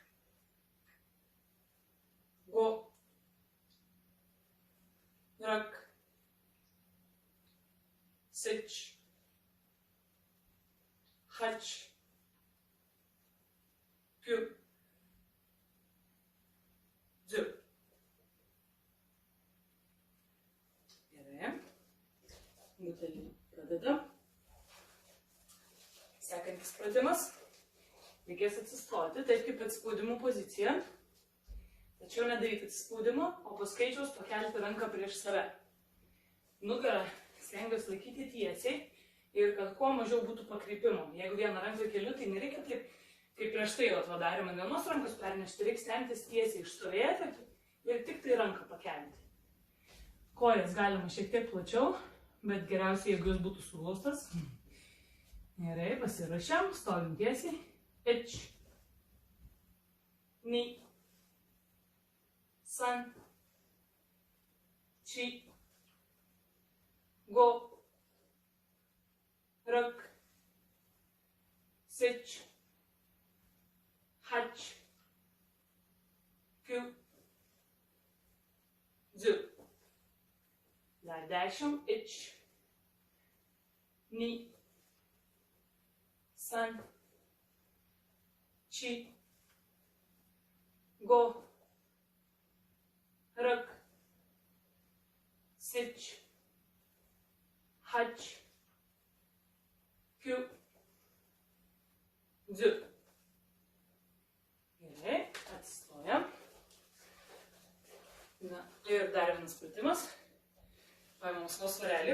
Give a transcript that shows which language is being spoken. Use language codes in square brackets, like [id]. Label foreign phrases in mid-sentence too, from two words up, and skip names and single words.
[ja] Go. Rak. Sich. Hach. Kyu. Dzu. [lt] Gerai. Butelį pradedam. Sekantis pratimas. Reikės atsistoti, taip kaip atsispaudimo pozicija. Tačiau nedaryti atsispaudimo, o po skaičiaus pakelti ranką prieš save. Nugarą stengiuosi laikyti tiesiai ir kad kuo mažiau būtų pakreipimo. Jeigu vieną ranką keliu, tai nereikia taip, kaip prieš tai darėme ant vienos rankos pernešti, reikia stengtis tiesiai išstovėti ir tik tai ranką pakelti. Kojas galima šiek tiek plačiau, bet geriausiai, jeigu jis būtų suglaustas. Gerai, pasirašėm, stovim tiesiai. [ja] Ich. Ni. San. Chi. Go. Rak. Sich. Hach. Kyu. Dzu. [lt] Dar 10. [ja] Ich. Ni. San. Chi. Go. Rak. Sich. Hač, Q, D. [lt] Gerai, atsistojam. Na, ir dar vienas pratimas. Paimam savo svarelį.